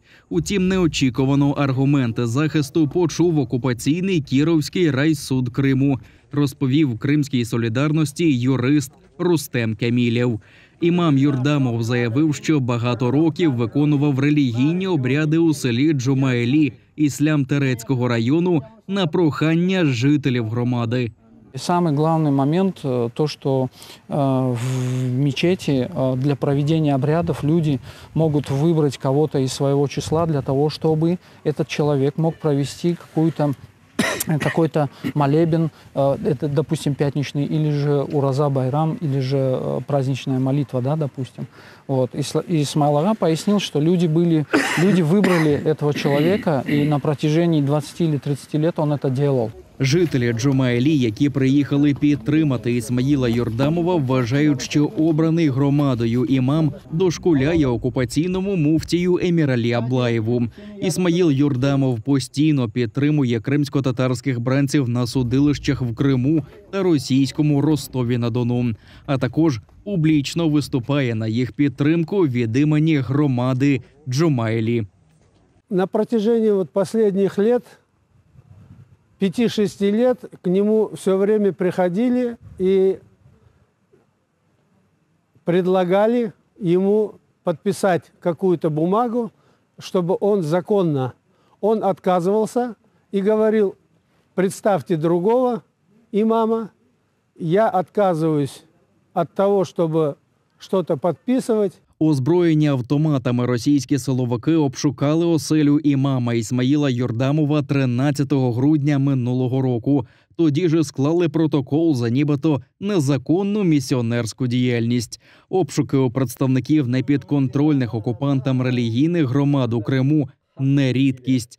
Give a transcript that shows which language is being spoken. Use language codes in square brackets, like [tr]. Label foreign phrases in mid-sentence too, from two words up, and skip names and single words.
[uk] Утім, неочікувано аргументи захисту почув окупаційний Кіровський райсуд Криму, розповів Кримській солідарності юрист Рустем Камілєв. Імам Юрдамов заявив, що багато років виконував релігійні обряди у селі Джумайлі Іслям-Терецького району на прохання жителів громади. [ru] Самый главный момент то, что в мечети для проведения обрядов люди могут выбрать кого-то из своего числа для того, чтобы этот человек мог провести какой-то молебен, это, допустим, пятничный, или же Ураза Байрам, или же праздничная молитва, да, допустим. Вот. И Исмаил Ага пояснил, что люди выбрали этого человека, и на протяжении 20 или 30 лет он это делал. [uk] Жителі Джумайлі, які приїхали підтримати Ісмаїла Юрдамова, вважають, що обраний громадою імам дошкуляє окупаційному муфтію Еміралі Аблаєву. Ісмаїл Юрдамов постійно підтримує кримсько-татарських бранців на судилищах в Криму та російському Ростові-на-Дону, а також публічно виступає на їх підтримку від імені громади Джумайлі. [ru] На протяжении последних лет 5-6 лет к нему все время приходили и предлагали ему подписать какую-то бумагу, чтобы он законно. Он отказывался и говорил: представьте другого имама, я отказываюсь от того, чтобы что-то подписывать. [uk] Озброєні автоматами російські силовики обшукали оселю імама Ісмаїла Юрдамова 13 грудня минулого року. Тоді ж склали протокол за нібито незаконну місіонерську діяльність. Обшуки у представників непідконтрольних окупантам релігійних громад у Криму – не рідкість.